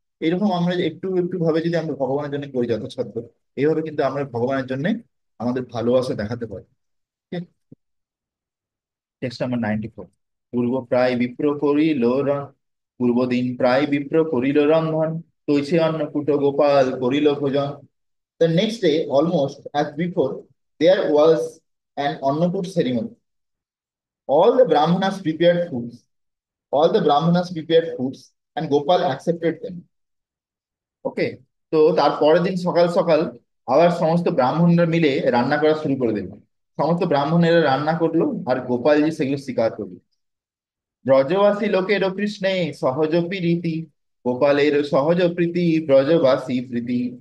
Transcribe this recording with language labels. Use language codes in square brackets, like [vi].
[bn] এইরকম আমরা একটু একটু ভাবে যদি আমরা ভগবানের জন্য করি যথাসাধ্য, এইভাবে কিন্তু আমরা ভগবানের জন্য আমাদের ভালোবাসা দেখাতে পারি। Text number 94। পূর্ব প্রায় বিপ্র করিল পূর্বদিন প্রায় বিপ্র করিল রন্ধন, তৈছে অন্নকূট গোপাল করিল ভোজন। [en] The next day, almost as before, there was an Annakut ceremony. All the Brahmanas prepared foods. All the Brahmanas prepared foods, and Gopal accepted them. [bn] ওকে, তো তার পরের দিন সকাল সকাল আবার সমস্ত ব্রাহ্মণরা মিলে রান্না করা শুরু করে দিল। সমস্ত ব্রাহ্মণেরা রান্না করলো আর গোপালজি সেগুলো স্বীকার করলো। ব্রজবাসী লোকের কৃষ্ণে সহজ প্রীতি, গোপালের সহজ প্রীতি, ব্রজবাসী প্রীতি।